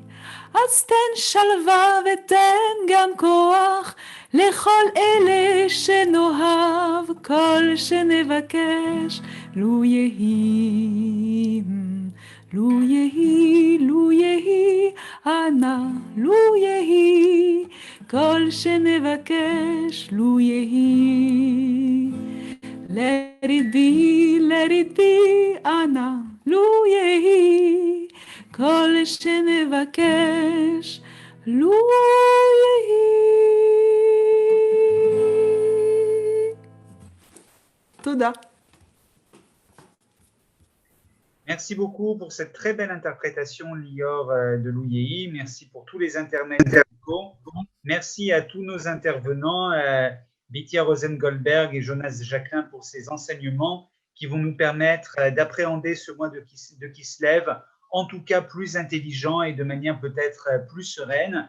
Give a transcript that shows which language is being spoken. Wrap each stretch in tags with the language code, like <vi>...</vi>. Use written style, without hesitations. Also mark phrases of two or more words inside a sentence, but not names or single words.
<he>אז תן שלווה ותן גם כוח לכל אלה שנאהב, כל שנבקש לו יהי. לו יהי, לו יהי, אנא, לו יהי, כל שנבקש לו יהי.</he> <en>Let it be,</en> <he>אנא, לו יהי, כל שנבקש לו יהי. תודה.</he> <fr>Merci beaucoup pour cette très belle interprétation, Lior, de Lou Yehi. Merci pour tous les intermèdes musicaux. Merci à tous nos intervenants, Bitya Rosengoldberg et Jonas Jacquelin, pour ces enseignements qui vont nous permettre d'appréhender ce mois de Kislev, en tout cas plus intelligent et de manière peut-être plus sereine.</fr>